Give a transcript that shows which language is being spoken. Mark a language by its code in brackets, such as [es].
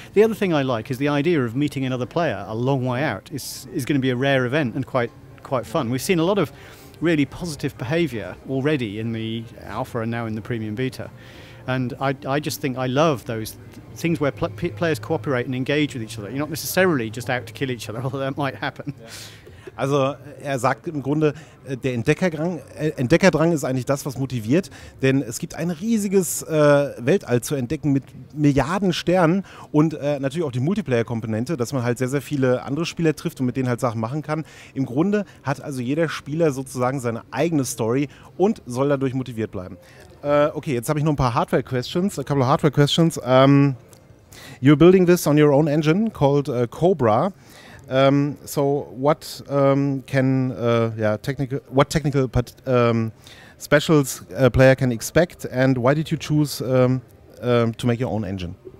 [en] The other thing I like is the idea of meeting another player a long way out is going to be a rare event and quite fun. We've seen a lot of really positive behaviour already in the alpha and now in the premium beta. And I just think I love those things where players cooperate and engage with each other. You're not necessarily just out to kill each other, although that might happen. [de] Also sagt im Grunde, der Entdeckerdrang ist eigentlich das, was motiviert, denn es gibt ein riesiges Weltall zu entdecken mit Milliarden Sternen und natürlich auch die Multiplayer-Komponente, dass man halt sehr, sehr viele andere Spieler trifft und mit denen halt Sachen machen kann. Im Grunde hat also jeder Spieler sozusagen seine eigene Story und soll dadurch motiviert bleiben. Okay, jetzt habe ich noch ein paar Hardware-Questions, [en] a couple of Hardware-Questions. You're building this on your own engine called Cobra. So what technical specials a player can expect, and why did you choose to make your own engine?